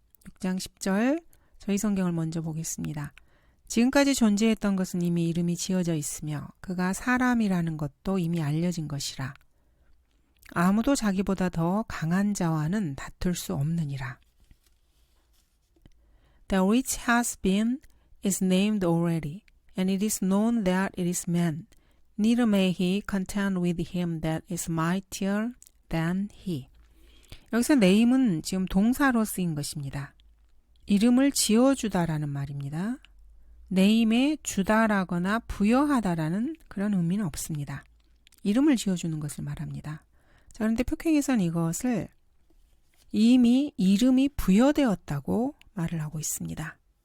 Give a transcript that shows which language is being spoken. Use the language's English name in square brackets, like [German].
[Korean] 6장 10절 저희 성경을 먼저 보겠습니다. 지금까지 존재했던 것은 이미 이름이 지어져 있으며 그가 사람이라는 것도 이미 알려진 것이라. 아무도 자기보다 더 강한 자와는 다툴 수 없느니라. [English] The which has been is named already, and it is known that it is man. Neither may he contend with him that is mightier than he. [Korean] 여기서 name은 지금 동사로 쓰인 것입니다. 이름을 지어주다라는 말입니다. name에 주다라거나 부여하다라는 그런 의미는 없습니다. 이름을 지어주는 것을 말합니다. 자, 그런데 표킹에서는 이것을 이미 이름이 부여되었다고 말을 하고 있습니다.